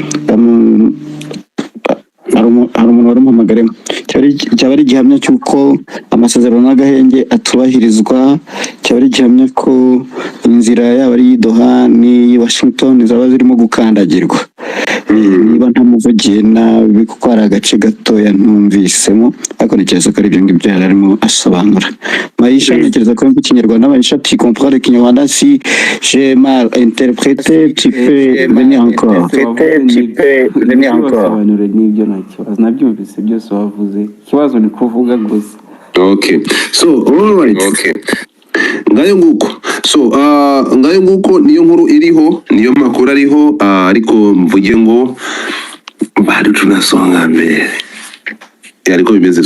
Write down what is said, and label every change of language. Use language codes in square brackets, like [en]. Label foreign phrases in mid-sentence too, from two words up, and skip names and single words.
[rw] hari umuntu wari umuhamagare cyaba ari igihamya cy'uko amasezerano n'agahenge atubahirizwa, cyaba ari igihamya ko inzira yaba ari Doha ni Washington zaba zirimo gukandagirwa. Niba ntamuvugiye nabi kuko hari agace gatoya ntumvisemo, ariko ntekereza ko ari ibyo ngibyo yari arimo asobanura. Maisha, ntekereza ko mu Kinyarwanda Maisha, [fr] tu comprends [rw] le Kinyarwanda? [fr] Si j'ai mal interprété, tu peux venir encore. [rw] Nabyumvise byose wavuze, ikibazo ni kuvuga gusa. [en] Okay, so alright, okay, [rw] ngayo nguko niyo nkuru iriho, niyo makuru ariho, ariko mvuge ngo bari tunasonga mbere ariko bimeze.